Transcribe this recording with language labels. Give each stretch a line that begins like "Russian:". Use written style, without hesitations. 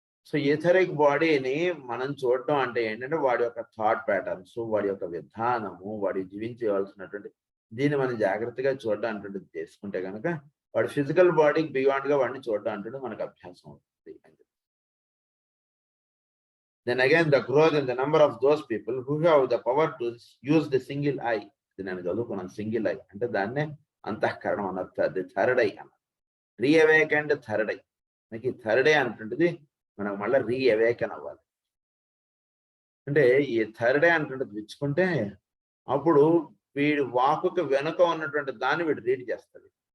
Telugu: So etheric బాడీని మనం చూడటం అంటే ఏంటంటే వాడి యొక్క థాట్ ప్యాటర్న్స్, వాడి యొక్క విధానము, వాడి జీవించవలసినటువంటి దీన్ని మనం జాగ్రత్తగా చూడడం అంటే చేసుకుంటే కనుక వాడి ఫిజికల్ బాడీకి బియాండ్గా వాడిని చూడడం అంటుంటే మనకు అభ్యాసం అవుతుంది.
English: Then again, the growth in the number of those people who have the power to use the single eye.
Telugu: నేను చదువుకున్నాను సింగిల్ ఐ అంటే దాన్నే అంతఃకరణం అన్నది, అది థర్డ్ ఐ అన్న రీఅవేకండ్ థర్డ్ ఐ. మనకి థర్డ్ ఐ అంటుంటుంది మనకు మళ్ళీ రీఅవేకన్ అవ్వాలి. అంటే ఈ థర్డ్ ఐ అంటుంటుంది తెచ్చుకుంటే అప్పుడు వీడి వాకుకి వెనుక ఉన్నటువంటి దాన్ని వీడు రీడ్ చేస్తాడు.